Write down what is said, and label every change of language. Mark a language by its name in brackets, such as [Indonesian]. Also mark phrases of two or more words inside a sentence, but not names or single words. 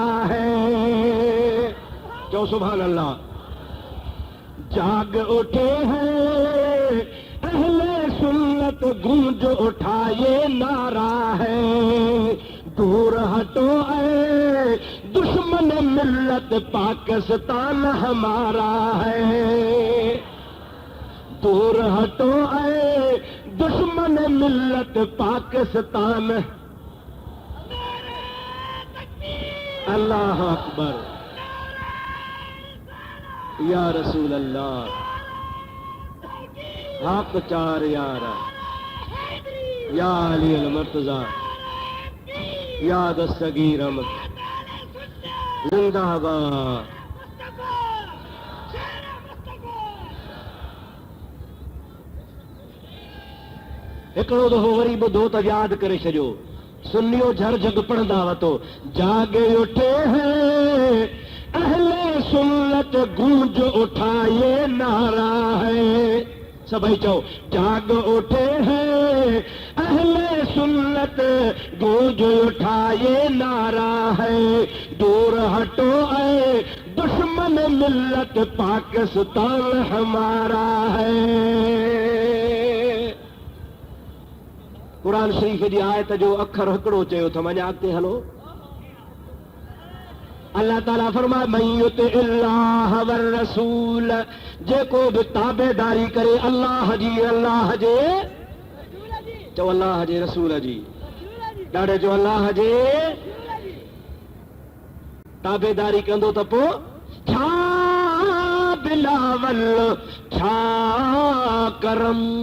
[Urdu] ہے چو سبحان اللہ جاگ اٹھے ہیں اہل سنت گونج اٹھائے نعرہ ہے دور ہٹو اے دشمن ملت پاکستان ہمارا ہے دور ہٹو اے دشمن ملت پاکستان [Arabic] الله أكبر يا رسول الله [Urdu] حق چار یار یا علی المرتضیٰ یا دستگیر احمد [Sindhi] जिंदाबाद हिकिड़ो दफ़ो वरी ॿुधो त यादि करे छॾियो सुनियो झर झग पढ़ंदा वतो [Urdu] جاگے اٹھے ہیں اہل سنت گونج اٹھائے نعرہ ہے [Sindhi] सभई चओ [Urdu] جاگ اٹھے ہیں اہل سنت گونج اٹھائے نعرہ ہے دور ہٹو اے دشمن ملت پاکستان ہمارا ہے [Sindhi] कुरान शरीफ जी आयत जो अखर हिकिड़ो चयो त वञा अॻिते हलो अल्लाह ताला फरमाए [Arabic] من يطع الله والرسول [Sindhi] जेको बि ताबेदारी करे अल्लाह जे चओ अल्लाह जे रसूल जी ॾाढे चओ अल्लाह जे ताबेदारी कंदो त पोइ छा बिलावल छा करम।